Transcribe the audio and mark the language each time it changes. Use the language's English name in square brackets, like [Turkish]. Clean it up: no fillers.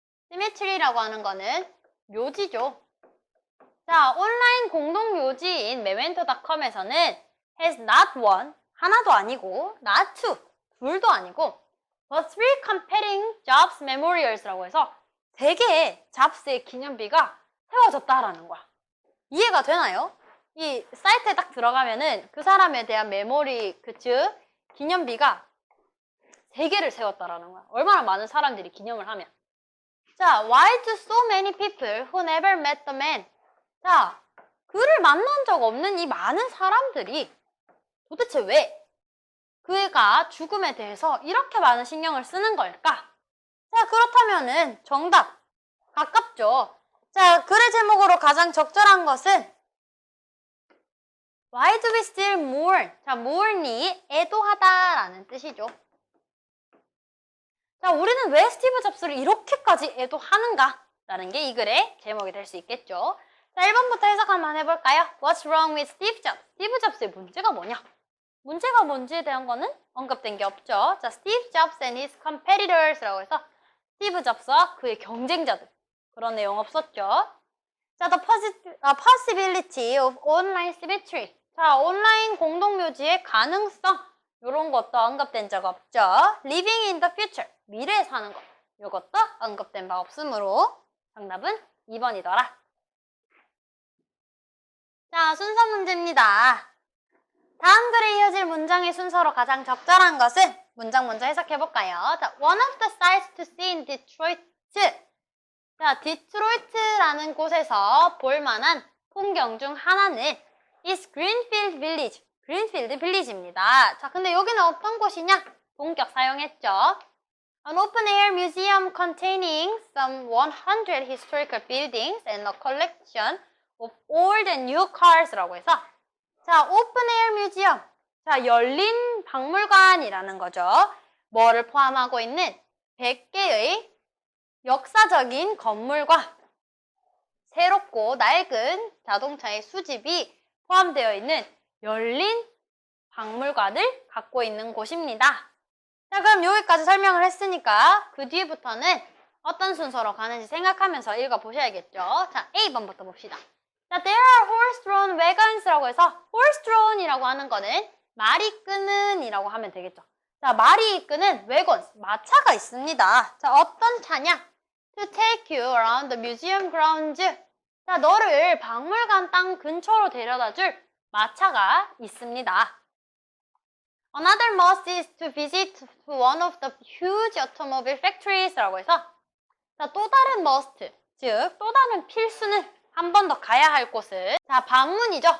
[Korean] cemetery라고 하는 거는 묘지죠. 자, 온라인 공동 묘지인 memento.com에서는 [English] has not one, [Korean] 하나도 아니고 [English] not two, [Korean] 둘도 아니고 [English] but three competing Jobs memorials [Korean] 라고 해서 3개의 잡스의 기념비가 세워졌다라는 거야. 이해가 되나요? 이 사이트에 딱 들어가면은 그 사람에 대한 메모리, 즉 기념비가 3개를 세웠다라는 거야. 얼마나 많은 사람들이 기념을 하면. [English] 자, why do so many people who never met the man? [Korean] 자, 그를 만난 적 없는 이 많은 사람들이 도대체 왜 그가 죽음에 대해서 이렇게 많은 신경을 쓰는 걸까? 자, 그렇다면은 정답 가깝죠. 자, 글의 제목으로 가장 적절한 것은 [English] Why do we still mourn? [Korean] 자, mourn이 애도하다라는 뜻이죠. 자, 우리는 왜 스티브 잡스를 이렇게까지 애도하는가? 라는 게 이 글의 제목이 될 수 있겠죠. 자, 1번부터 해석 한번 해볼까요? [English] What's wrong with Steve Jobs? [Korean] 스티브 잡스의 문제가 뭐냐? 문제가 뭔지에 대한 거는 언급된 게 없죠. 자, [English] Steve Jobs and his competitors [Korean] 라고 해서 스티브 잡스와 그의 경쟁자들. 그런 내용 없었죠. [English] 자, the possibility of online cemetery. [Korean] 자, 온라인 공동묘지의 가능성. 이런 것도 언급된 적 없죠. [English] living in the future. [Korean] 미래에 사는 것. 이것도 언급된 바 없으므로 정답은 2번이더라. 자, 순서 문제입니다. 다음 글에 이어질 문장의 순서로 가장 적절한 것은 문장 먼저 해석해볼까요? [English] 자, one of the sights to see in Detroit. [Korean] 자, 디트로이트라는 곳에서 볼만한 풍경 중 하나는 [English] is Greenfield Village. [Korean] 그린필드 빌리지입니다. 자, 근데 여기는 어떤 곳이냐? 동격 사용했죠. [English] An open-air museum containing some 100 historical buildings and a collection of old and new cars [Korean] 라고 해서 자, [English] open-air museum. [Korean] 자, 열린 박물관이라는 거죠. 뭐를 포함하고 있는 100개의 역사적인 건물과 새롭고 낡은 자동차의 수집이 포함되어 있는 열린 박물관을 갖고 있는 곳입니다. 자, 그럼 여기까지 설명을 했으니까 그 뒤부터는 어떤 순서로 가는지 생각하면서 읽어보셔야겠죠. 자, A번부터 봅시다. 자, [English] there are horse-drawn wagons [Korean] 라고 해서 horse-drawn이라고 하는 거는 말이 끄는 이라고 하면 되겠죠. 자, 말이 이끄는 wagons, 마차가 있습니다. 자, 어떤 차냐? [English] To take you around the museum grounds. [Korean] 자, 너를 박물관 땅 근처로 데려다 줄 마차가 있습니다. [English] Another must is to visit to one of the huge automobile factories [Korean] 라고 해서 자, 또 다른 must, 즉 또 다른 필수는 한 번 더 가야 할 곳은 자, 방문이죠.